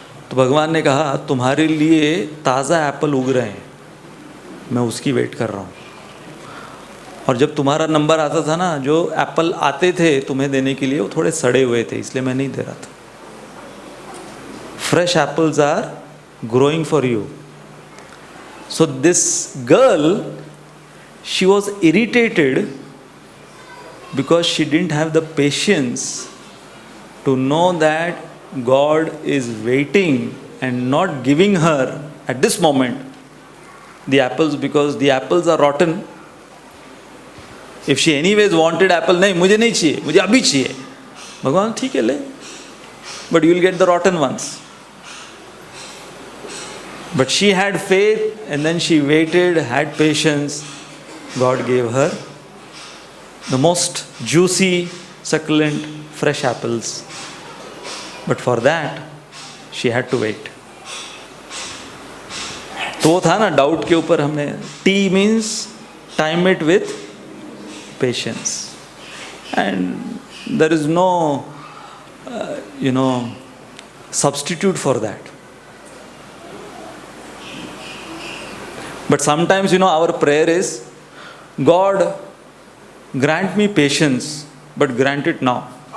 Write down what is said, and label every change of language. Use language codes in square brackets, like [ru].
[hi] तो भगवान ने कहा, तुम्हारे लिए ताज़ा एप्पल उग रहे हैं, मैं उसकी वेट कर रहा हूँ. और जब तुम्हारा नंबर आता था ना, जो एप्पल आते थे तुम्हें देने के लिए वो थोड़े सड़े हुए थे, इसलिए मैं नहीं दे रहा था. [en] Fresh apples are growing for you. So this girl, she was irritated because she didn't have the patience to know that God is waiting and not giving her at this moment the apples because the apples are rotten. If she anyways wanted apple, [hi] नहीं मुझे नहीं चाहिए, मुझे अभी चाहिए. भगवान ठीक है ले, [en] but you will get the rotten ones. But she had faith and then she waited, had patience. God gave her the most juicy, succulent, fresh apples. But for that, she had to wait. [hi] तो वो था ना doubt के ऊपर हमने, [en] T means time it with patience. And there is no, substitute for that. But sometimes, our prayer is, God, grant me patience, but grant it now.